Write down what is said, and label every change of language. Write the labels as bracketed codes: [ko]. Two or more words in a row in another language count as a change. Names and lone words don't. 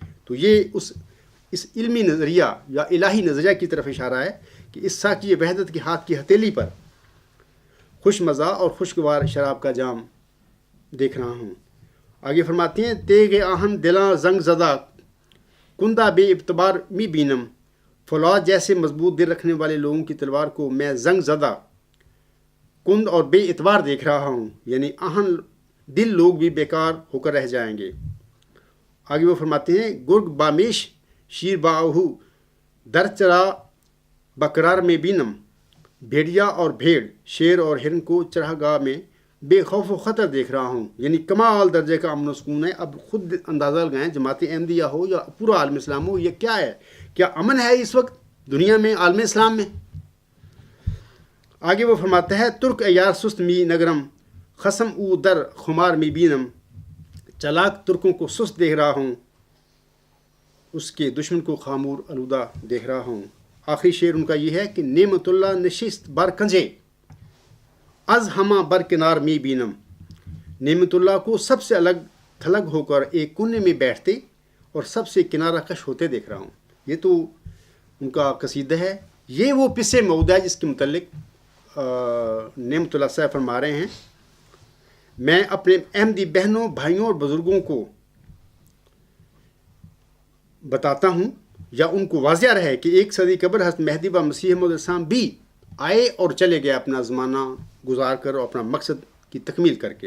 [ur] تو یہ اس علمی نظریہ یا الہی نظریہ کی طرف اشارہ ہے کہ اس ساکی وحدت کے ہاتھ کی ہتھیلی پر خوش مزہ اور خوشگوار شراب کا جام دیکھ رہا ہوں۔ آگے فرماتے ہیں [fa] تیغ آہن دلاں زنگ زدہ کندہ بے اعتبار می بینم، [ur] فولاد جیسے مضبوط دل رکھنے والے لوگوں کی تلوار کو میں زنگ زدہ، کند اور بے اعتبار دیکھ رہا ہوں، یعنی آہن دل لوگ بھی بیکار ہو کر رہ جائیں گے۔ آگے وہ فرماتے ہیں [fa] گرگ بامیش شیر باہو در چرا بقرار میں بینم، [ur] بھیڑیا اور بھیڑ، شیر اور ہرن کو چراگاہ میں بے خوف و خطر دیکھ رہا ہوں، یعنی کمال درجے کا امن و سکون ہے۔ اب خود اندازہ لگائیں، جماعت احمدیہ ہو یا پورا عالم اسلام ہو، یہ کیا ہے؟ کیا امن ہے اس وقت دنیا میں، عالم اسلام میں؟ آگے وہ فرماتا ہے [fa] ترک ایار سست می نگرم خسم او در خمار می بینم، [ur] چلاک ترکوں کو سست دیکھ رہا ہوں، اس کے دشمن کو خامور آلودہ دیکھ رہا ہوں۔ آخری شعر ان کا یہ ہے کہ [fa] نعمت اللہ نشست بر کنجے از ہمہ بر کنار می بینم، [ur] نعمت اللہ کو سب سے الگ تھلگ ہو کر ایک کونے میں بیٹھتے اور سب سے کنارہ کش ہوتے دیکھ رہا ہوں۔ یہ تو ان کا قصیدہ ہے، یہ وہ پس موعود ہے جس کے متعلق نعمت اللہ صاحب فرما رہے ہیں میں اپنے احمدی بہنوں، بھائیوں اور بزرگوں کو بتاتا ہوں یا ان کو واضح رہے کہ 1 صدی قبل حضرت مہدی و مسیح موعود السلام بھی آئے اور چلے گئے اپنا زمانہ گزار کر اور اپنا مقصد کی تکمیل کر کے۔